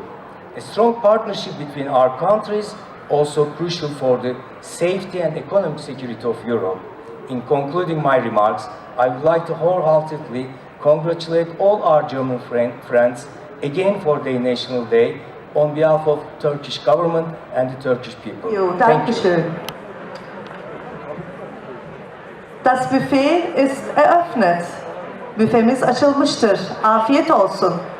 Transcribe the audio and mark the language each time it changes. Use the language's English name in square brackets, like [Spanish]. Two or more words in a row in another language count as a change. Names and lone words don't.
[English] A strong partnership between our countries also crucial for the safety and economic security of Europe. In concluding my remarks, I would like to wholeheartedly congratulate all our German friends again for their National Day on behalf of Turkish government and the Turkish people. Thank you. [German] Dankeschön. Das Buffet ist eröffnet. [Turkish] Büfemiz açılmıştır. Afiyet olsun.